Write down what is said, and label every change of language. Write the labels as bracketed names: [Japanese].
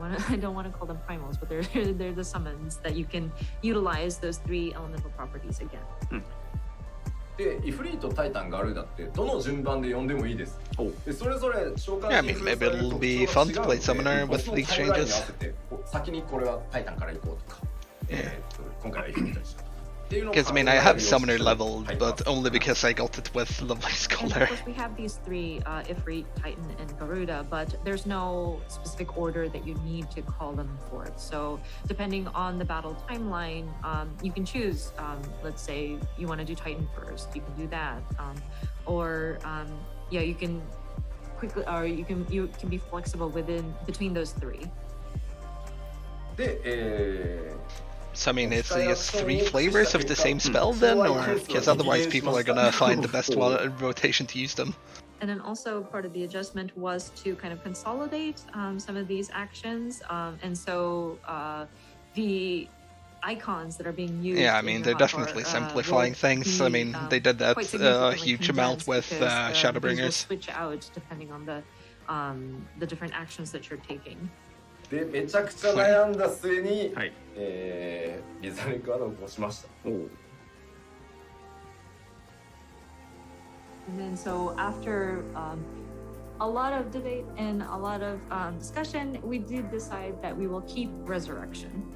[English] I don't want to call them primals, but they're the summons that you can utilize those 3 elemental properties again. [Japanese] で、イフリート、タイタン、ガルーダってどの順番で呼んでもいいです。で、それぞれ召喚 [English] Yeah, I mean, maybe it'll be fun to play Summoner with these changes. [Japanese] 先にこれはタイタンから行こうとか、今回はイフリートにしよう。 [English] Because I mean, I have Summoner level, but only because I got it with Lovely Scholar. Of course, we have these 3, Ifrit, Titan, and Garuda, but there's no specific order that you need to call them forth. So depending on the battle timeline, you can choose, let's say you want to do Titan first, you can do that. Or yeah, you can quickly, or you can be flexible between those 3. [Japanese] で、 [English] So I mean, is it 3 flavors of the same spell then, or because otherwise people are gonna find the best rotation to use them? And then also part of the adjustment was to kind of consolidate some of these actions, and so the icons that are being used. Yeah, I mean, they're definitely simplifying things. I mean, they did that a huge amount with Shadowbringers. Will switch out depending on the different actions that you're taking. [Japanese] でめちゃくちゃ悩んだ末に、リザレクアドを押しました。 [English] And then so after a lot of debate and a lot of discussion, we did decide that we will keep Resurrection.